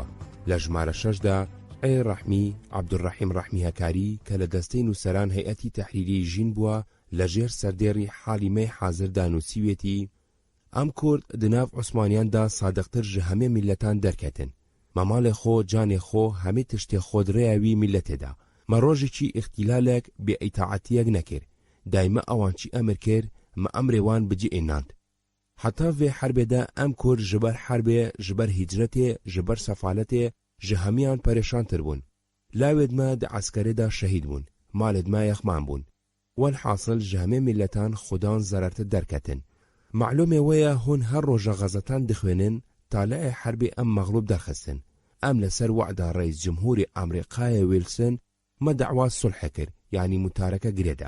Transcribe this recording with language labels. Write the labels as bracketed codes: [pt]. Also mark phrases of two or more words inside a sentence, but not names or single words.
[ckb] لە ژمارە 6دا ئەی ڕەحمی عەبدوڕەحیم ڕەحمی هەکاری کە لە دەستەی نووسەران هەیئەتی تەحریری ژین بووە لەژێر سەردێڕی حاڵی مەی حازردا نووسیوێتی [ku] ئەم کورد دناو عوسمانیاندا سادقتر ژە هەمێ میلەتان دەرکەتن، مەماڵێ خۆ جانێ خۆ هەمێ تشتێ خۆ درێیاوی میلەتێدا، مەڕۆژێکی ئیختیلالێک بێ ئیتاعەتیەک نەکرد، دایمە ئەوانچی ئەمر کرد مە ئەمرێوان بجی ئێناند. حتا vê حربێدا ئەم کورد ji ber حربێ ji ber hîcretê ji ber sefalêtê ji hemiyan perêşantir bûn. لاوێدمە دە عەسکەرێدا شەهید بوون، مالێدما یەخمان بوون. والحاصل جامێ میلەتان خودان زەرەرتە دەرکەتن. معلومێ وەیە هون هەر ڕۆژە غەزەتان دخوێنن تا لای حربی ئەم مەغلوب دەرخستن. ئەم لەسەر وعدا ڕئیس جمهوری ئەمریقایە ویلسن مە دەعوا سولحە کرد، یعنی متارەکە گرێدا.